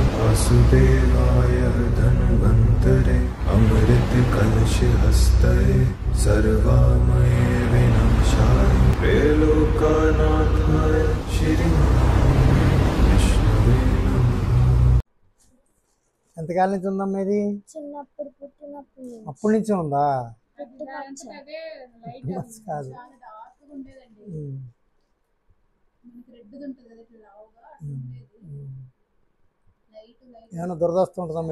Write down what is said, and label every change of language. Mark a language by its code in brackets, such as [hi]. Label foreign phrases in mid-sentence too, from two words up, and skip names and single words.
[sa] वासुदेवाय धन्वन्तरे अमृत कलश हस्तये सर्वामये विनाशाय त्रैलोक्यनाथाय श्री विष्णवे नमः। [te] ఎంతకాలం నుంచి ఉందమ్మా ఇది? చిన్నప్పుడు పుట్టినప్పుడు అప్పటి నుంచి ఉందా? పుట్టుకొచ్చా కాదు. ఏమైనా దురద వస్తుంటుందమ్మా?